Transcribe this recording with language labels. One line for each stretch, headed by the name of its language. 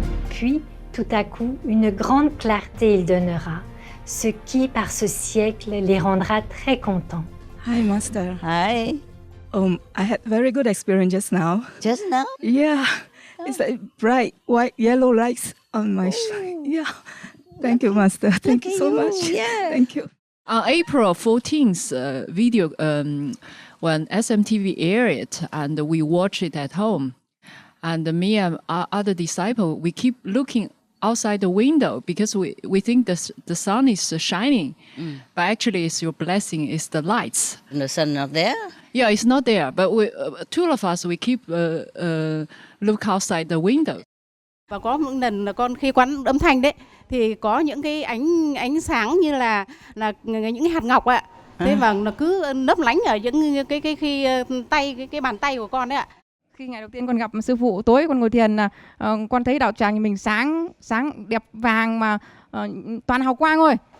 French: Puis, tout à coup, une grande clarté il donnera, ce qui, par ce siècle, les rendra très contents.
English: Hi, Master. Hi. I had very good experience just now. Just now? Yeah. It's like bright white yellow lights on my yeah. Thank you, Master. Thank you so much. Yeah. Thank you. On April 14th video, when SMTV aired it, and we watched it at home, and me and our other disciple, we keep looking outside the window because we think the sun is shining, but actually it's your blessing, it's the lights. And the sun not there? Yeah, it's not there, but two of us, we keep look outside the window.
Vietnamese: Và có một lần là con khi quán âm thanh đấy thì có những cái ánh sáng như là những cái hạt ngọc ạ. Thế mà nó cứ lấp lánh ở những cái khi tay cái bàn tay của con đấy ạ. Khi ngày đầu tiên con gặp sư phụ, tối con ngồi thiền là con thấy đạo tràng mình sáng đẹp vàng mà toàn hào quang thôi.